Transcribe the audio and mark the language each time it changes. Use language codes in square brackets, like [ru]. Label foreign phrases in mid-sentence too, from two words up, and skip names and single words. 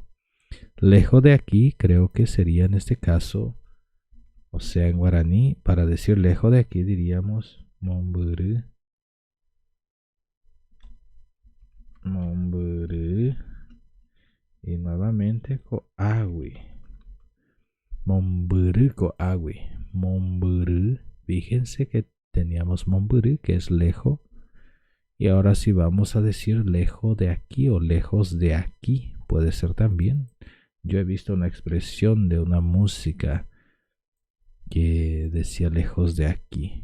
[es] Lejos de aquí creo que sería en este caso, o sea, en guaraní, para decir lejos de aquí diríamos momburu. [gn] Momburu. [es] Y nuevamente coagui. [gn] Momburu coagui. Momburu. [es] Fíjense que teníamos momburu, que es lejos. Y ahora sí vamos a decir lejos de aquí o lejos de aquí. Puede ser también. Yo he visto una expresión de una música que decía lejos de aquí.